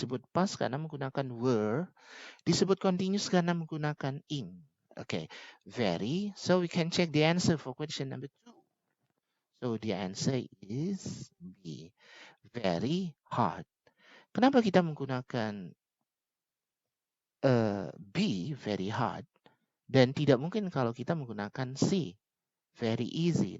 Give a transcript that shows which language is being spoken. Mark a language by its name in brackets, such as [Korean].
[Indonesian] Disebut past karena menggunakan were, disebut continuous karena menggunakan ing. [English] Okay, very. So we can check the answer for question number 2. So the answer is B. Very hard. [Indonesian] Kenapa kita menggunakan B, very hard, dan tidak mungkin kalau kita menggunakan C, very easy?